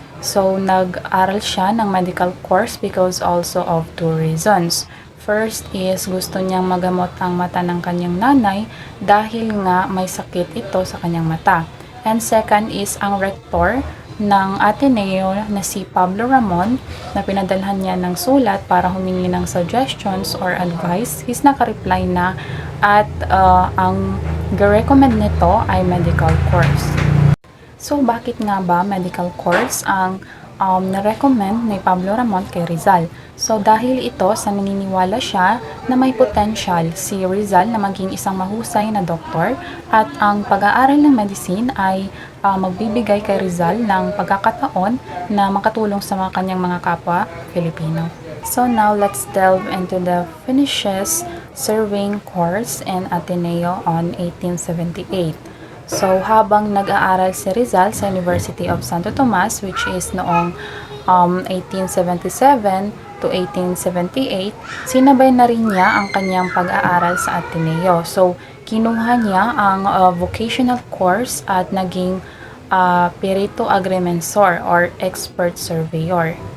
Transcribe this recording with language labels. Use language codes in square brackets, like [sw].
[en] So, [tl] nag-aral siya ng [en] medical course because also of two reasons. First is [tl] gusto niyang magamot ang mata ng kanyang nanay dahil nga may sakit ito sa kanyang mata. [en] And second is [tl] ang rector ng Ateneo na si Pablo Ramon, na pinadalhan niya ng sulat para humingi ng suggestions or advice, is nakareply na at ang recommend nito ay medical course. So, bakit nga ba medical course ang na-recommend ni Pablo Ramon kay Rizal? So, dahil ito sa naniniwala siya na may potential si Rizal na maging isang mahusay na doktor, at ang pag-aaral ng medicine ay magbibigay kay Rizal ng pagkakataon na makatulong sa mga kanyang mga kapwa Filipino. [en] So, now let's delve into the finishes surveying course in Ateneo on 1878. [tl] So, habang nag-aaral si Rizal sa University of Santo Tomas, which is noong 1877 to 1878, sinabay na rin niya ang kanyang pag-aaral sa Ateneo. So, kinuha niya ang vocational course at naging perito agrimensor or expert surveyor.